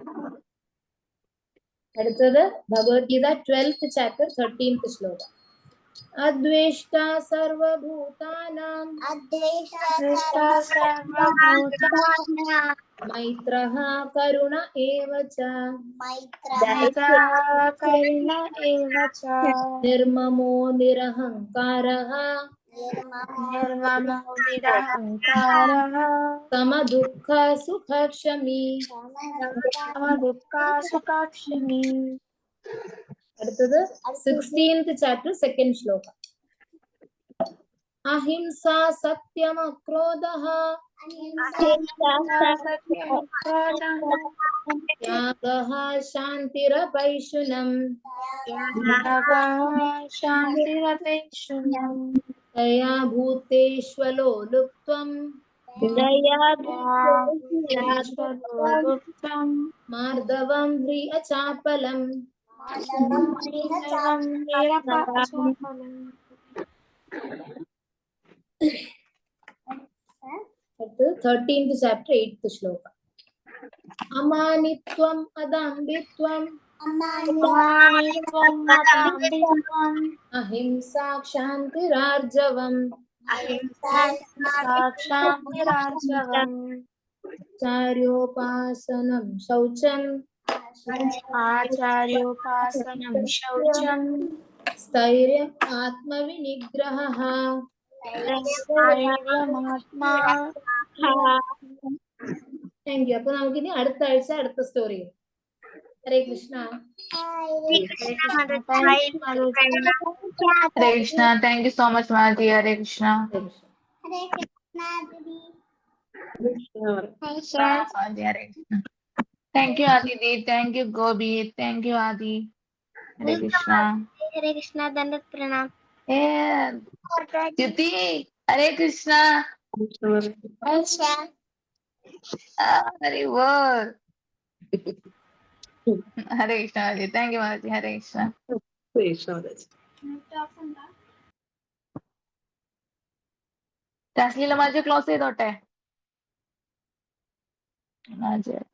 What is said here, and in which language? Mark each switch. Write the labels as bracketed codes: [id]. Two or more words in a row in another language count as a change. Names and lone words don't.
[ml] അടുത്തത് ഭഗവത്ഗീത 12th ചാപ്റ്റർ 13th ശ്ലോകം. [sa] अद्वेष्टा सर्वभूतानां दृष्टा सर्वभूतानां मैत्रः करुण एव च मैत्रः करुण एव च निर्ममो निरहङ्कारः निर्ममो निरहङ्कारः समदुःखसुखक्षमी. समदुःखसुखक्षमी. [ml] അടുത്തത് [en] 16th chapter second [ml] ശ്ലോകം. [sa] अहिंसा सत्यमक्रोधः त्यागः शान्तिरपैशुनम् शान्तिरपेक्षुनम् दया भूतेष्वलोलुप्त्वं गुप्तम् मार्दवं ह्रियचापलम्. [ml] അടുത്തത് 13th chapter 8th ശ്ലോകം. [sa] अमानित्वम् अदाम्बित्वम् अहिंसा क्षान्तिरार्जवम् चार्योपासनम् शौचम् आचार्योपासनं शौचं स्थैर्यम् आत्मविनिग्रहः. स्थैर्यमात्मा [en] thank you. [ml] അപ്പൊ നമുക്കിനി അടുത്ത ആഴ്ച അടുത്ത സ്റ്റോറി. ഹരേ കൃഷ്ണ. [en] Hare Krishna. Thank you so much, Madhi. Hare Krishna. [ml] ഹരേ കൃഷ്ണ. [en] Madhi, Hare Krishna. Thank you, Aditi. Thank you, Gobi. Thank you, Adi. Hare Krishna. [hi] हरे कृष्णा दंडवत प्रणाम. [en] Hey, Jyoti. Hare Krishna. Hare Word. Hare Krishna, Madhi. Thank you, Madhi. Hare Krishna. Translate Madhi close [ml] ചെയ്തോട്ടെ.